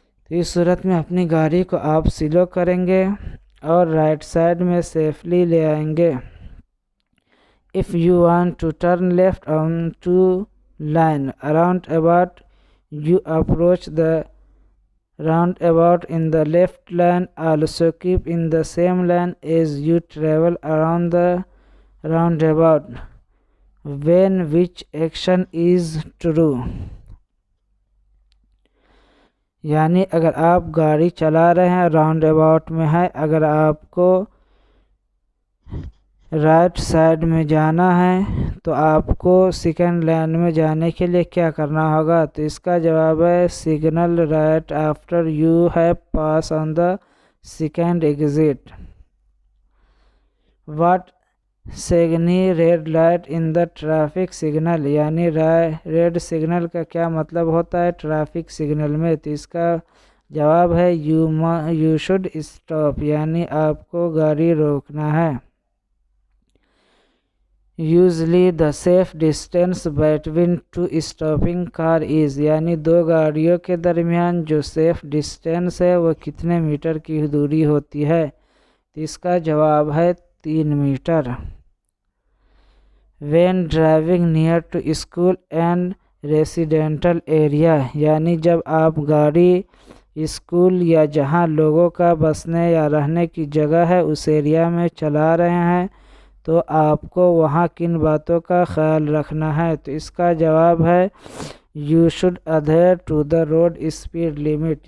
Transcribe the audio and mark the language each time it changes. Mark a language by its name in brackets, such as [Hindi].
[Urdu] تو اس صورت میں اپنی گاڑی کو آپ سلو کریں گے اور رائٹ سائڈ میں سیفلی لے آئیں گے. [English] If you want to turn left on to line around about you approach the roundabout in the left lane. Also keep in the same lane as you travel around the roundabout when which action is true. [Urdu] یعنی اگر آپ گاڑی چلا رہے ہیں round about میں ہے، اگر آپ کو رائٹ سائڈ میں جانا ہے تو آپ کو سیکنڈ لائن میں جانے کے لیے کیا کرنا ہوگا؟ تو اس کا جواب ہے [English] Signal right after you have pass on the second exit. What signify red light in the traffic signal. [Urdu] یعنی ریڈ سگنل کا کیا مطلب ہوتا ہے ٹریفک سگنل میں؟ تو اس کا جواب ہے [English] You should stop. [Urdu] یعنی آپ کو گاڑی روکنا ہے. [English] Usually the safe distance between two stopping car is. [Urdu] یعنی دو گاڑیوں کے درمیان جو سیف ڈسٹینس ہے وہ کتنے میٹر کی دوری ہوتی ہے؟ تو اس کا جواب ہے 3 metre. [English] When driving near to school and residential area. [Urdu] یعنی جب آپ گاڑی اسکول یا جہاں لوگوں کا بسنے یا رہنے کی جگہ ہے اس ایریا میں چلا رہے ہیں تو آپ کو وہاں کن باتوں کا خیال رکھنا ہے؟ تو اس کا جواب ہے [English] You should adhere to the road speed limit.